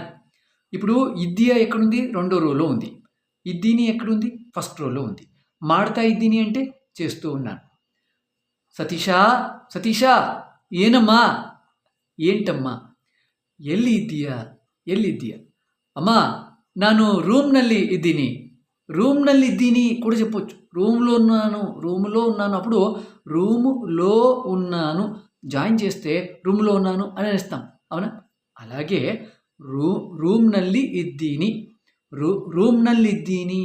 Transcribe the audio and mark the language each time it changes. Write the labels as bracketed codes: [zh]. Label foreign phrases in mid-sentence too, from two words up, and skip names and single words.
[te] ఇప్పుడు ఇద్దీయ ఎక్కడుంది? రెండో రోలో ఉంది. ఇద్దీని ఎక్కడుంది? ఫస్ట్ రోలో ఉంది. [kn] ಮಾಡತಾ ಇದ್ದೀನಿ [te] అంటే చేస్తూ ఉన్నాను. సతీషా సతీషా ఏనమ్మా, ఏంటమ్మా. [kn] ಎಲ್ಲಿ ಇದ್ದೀಯ, ಎಲ್ಲಿ ಇದ್ದೀಯ. ಅಮ್ಮಾ ನಾನು ರೂಮ್ನಲ್ಲಿ ಇದ್ದೀನಿ. ರೂಮ್ನಲ್ಲಿ ಇದ್ದೀನಿ [te] కూడా చెప్పొచ్చు. రూమ్లో ఉన్నాను, రూమ్లో ఉన్నాను. అప్పుడు రూములో ఉన్నాను జాయిన్ చేస్తే రూమ్లో ఉన్నాను అని అనేస్తాం, అవునా? [kn] అలాగే ರೂಮ್ನಲ್ಲಿ ಇದ್ದೀನಿ, ರೂಮ್ನಲ್ಲಿ ಇದ್ದೀನಿ.